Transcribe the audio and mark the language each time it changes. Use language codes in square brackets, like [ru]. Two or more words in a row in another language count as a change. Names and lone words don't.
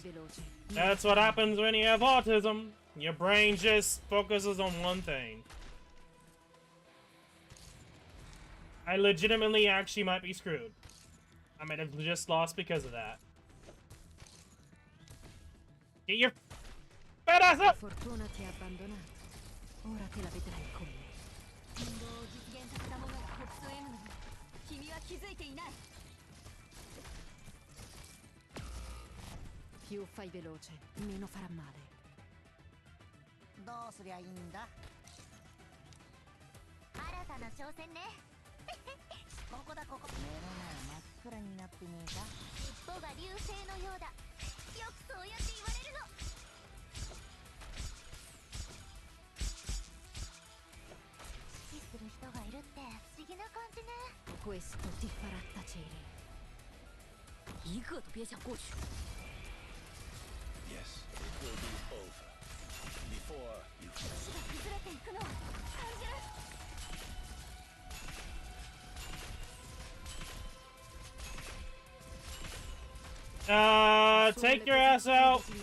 [en] That's what happens when you have autism. Your brain just focuses on one thing. I legitimately actually might be screwed. I might have just lost because of that. Get your fat ass up! [it] Fortuna ti ha abbandonato. Ora te la vedrai con me. Più fai veloce, meno farà male. [ja] どうすりゃいいんだ。新たな挑戦ね。ここだここ。目の前真っ暗になってねえか。尻尾が流星のようだ。よくそうやって言われるの。指揮する人がいるって不思議な感じね。 [it] Questo ti farà tacere. [zh] 一个都别想过去。 [en] Yes, it will be over. Before you. [ja] 足が崩れていくのを感じる。 [en] Take your ass out.